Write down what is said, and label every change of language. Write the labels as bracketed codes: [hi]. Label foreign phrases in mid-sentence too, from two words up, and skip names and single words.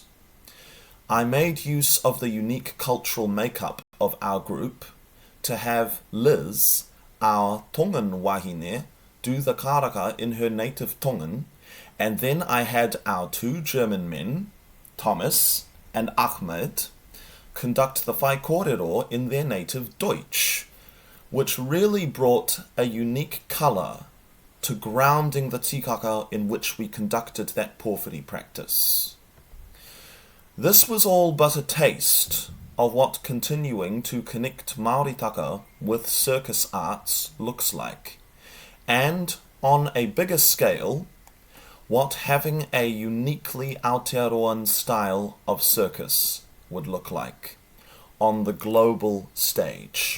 [en] I made use of the unique cultural makeup of our group to have Liz, our Tongan wahine, do the karaka in her native Tongan, and then I had our 2 German men, Thomas and Ahmed, conduct the [mi] whai kōrero [en] in their native Deutsch, which really brought a unique colour to grounding the tikaka in which we conducted that porphyry practice. This was all but a taste of what continuing to connect Māori taka with circus arts looks like, and on a bigger scale, what having a uniquely Aotearoan style of circus would look like on the global stage.